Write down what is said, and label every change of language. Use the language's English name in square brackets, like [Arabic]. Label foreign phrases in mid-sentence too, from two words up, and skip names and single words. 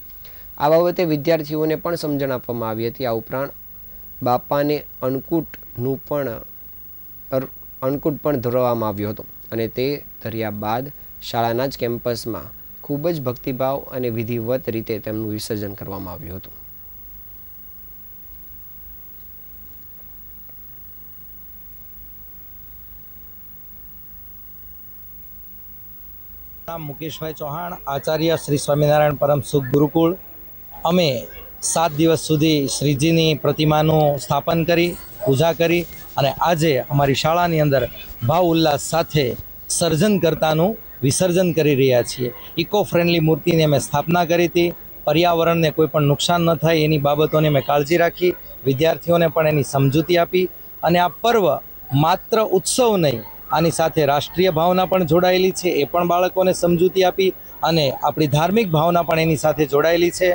[Gujarati] આ બાબતે વિદ્યાર્થીઓને પણ સમજણ આપવામાં આવી હતી। આ ઉપરાંત બાપાને અન્નકૂટનું પણ ધરવામાં આવ્યો હતો અને તે ધર્યા બાદ શાળાના જ કેમ્પસમાં ખૂબ જ ભક્તિભાવ અને વિધિવત રીતે તેમનું વિસર્જન કરવામાં આવ્યું હતું। મુકેશભાઈ ચૌહાણ આચાર્ય શ્રી સ્વામિનારાયણ પરમસુખ ગુરુકુળ અમે 7 દિવસ સુધી શ્રીજીની प्रतिमाનું સ્થાપન કરી પૂજા કરી અને આજે અમારી શાળાની અંદર ભાવ ઉલ્લાસ સાથે સર્જનકર્તાનું વિસર્જન કરી રહ્યા છીએ। [English] eco friendly [Gujarati] મૂર્તિની અમે સ્થાપના કરી હતી। પર્યાવરણને કોઈ પણ નુકસાન ન થાય એની બાબતોની અમે કાળજી રાખી, વિદ્યાર્થીઓને પણ એની સમજૂતી આપી અને આ પર્વ માત્ર ઉત્સવ નહીં, આની સાથે રાષ્ટ્રીય ભાવના પણ જોડાયેલી છે, એ પણ બાળકોને સમજૂતી આપી અને આપણી ધાર્મિક ભાવના પણ એની સાથે જોડાયેલી છે।